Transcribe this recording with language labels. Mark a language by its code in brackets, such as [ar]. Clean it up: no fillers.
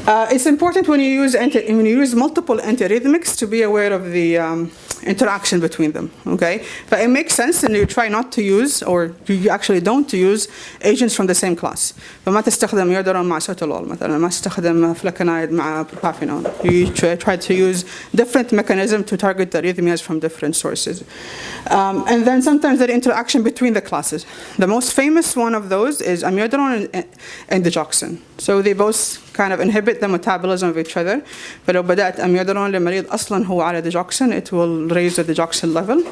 [en] It's important when you use multiple antiarrhythmics to be aware of the interaction between them. Okay, but it makes sense, and you try not to use, or you actually don't use agents from the same class. [ar] فما تستخدم يودرون مع سوتولول مثلا، ما تستخدم flecainide مع propafenone. [en] You try to use different mechanisms to target the arrhythmias from different sources. And then sometimes the interaction between the classes. The most famous one of those is amiodarone and digoxin. So they both kind of inhibit the metabolism of each other. [ar] فلو بدأت [en] amiodarone [ar] لمريض أصلاً هو على [en] digoxin, it will raise the digoxin level.